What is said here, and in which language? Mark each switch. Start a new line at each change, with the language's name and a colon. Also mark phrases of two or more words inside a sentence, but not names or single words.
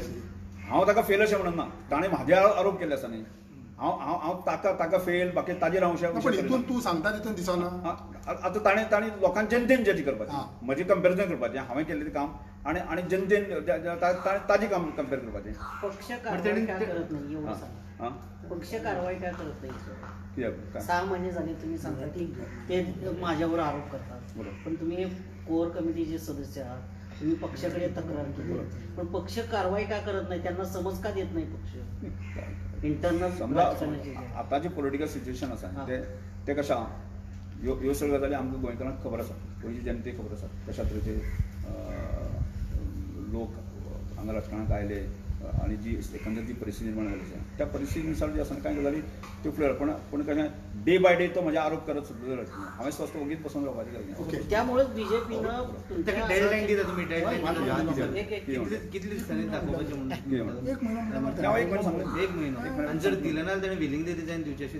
Konkani: हांव ताका फेल अशें म्हणना ताणें म्हाजेर आरोप केल्ले आसा न्ही हांव ताका फेल बाकी ताजेर हांव पण हितून तूं सांगता तितून दिसना आतां ताणी लोकांक जनतेन जज करपाचें म्हजें कंपेरिजन करपाचें हांवें केल्लें काम आनी जनतेन ताजें काम कंपेर करपाचें.
Marathi: पक्ष कारवाई का करत नाही एवढं सांग. पक्ष कारवाई का करत नाही
Konkani: कित्याक
Marathi: 6 महिने झाले तुम्ही सांगता की ते माझ्यावर आरोप करतात पण तुम्ही कोर कमिटीचे सदस्य आहात तुम्ही पक्षाकडे तक्रार केली पण पक्ष कारवाई का करत नाही त्यांना समज का देत नाही पक्ष इंटरनल
Konkani: समजा आतांची
English: political situation
Konkani: आसा ते कशें आहा ह्यो सगळ्यो गजाली आमकां गोंयकारांक खबर आसा गोंयची जनतेक खबर आसा कशा तरेचे लोक हांगा राजकारणाक आयले आणि जी एकंदर जी परिस्थिती निर्माण झाली आहे त्या परिस्थितीनुसार जे असं काय गजाली त्यो फुडें पण कशें
English: day by day
Konkani: तो म्हजे आरोप करत सुद्दां जाता हांवें स्वस्त ओगीच बसून रावपाची गरज नाही.
Marathi: त्यामुळेच बीजेपीनं
Konkani: डेडलाईन दिता तुम्ही डेडलाईन एक कितले दिसांनी दाखोवपाचें म्हणून एक महिना म्हणटा हांव एक म्हण सांगलें एक महिनो आनी जर दिलं ना ताणें
English: willingly resign
Konkani: दिवचें अशें